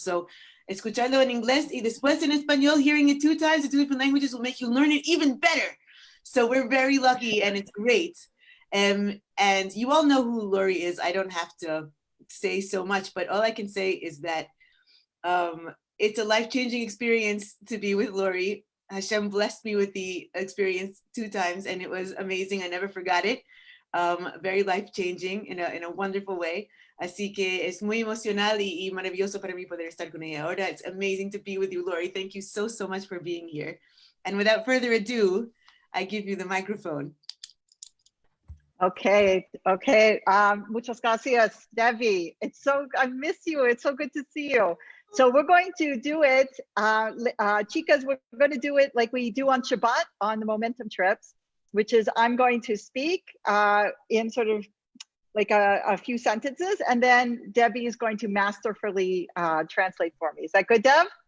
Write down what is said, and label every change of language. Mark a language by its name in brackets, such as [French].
[English] So, [Spanish] escucharlo en inglés y después en español, [English] hearing it 2 times in 2 different languages will make you learn it even better. So we're very lucky and it's great. And you all know who Lori is. I don't have to say so much, but all I can say is that it's a life-changing experience to be with Lori. Hashem blessed me with the experience 2 times and it was amazing. I never forgot it. Very life-changing in a wonderful way. [Spanish] Así que es muy emocional y maravilloso para mí poder estar con ella ahora. [English] It's amazing to be with you, Lori. Thank you so much for being here. And without further ado, I give you the microphone. [Spanish] Okay. Muchas gracias, Debbie. [English] I miss you. It's so good to see you. So we're going to do it, chicas, we're going to do it like we do on Shabbat on the Momentum trips, which is I'm going to speak in sort of like a few sentences, and then Debbie is going to masterfully translate for me. Is that good, Deb?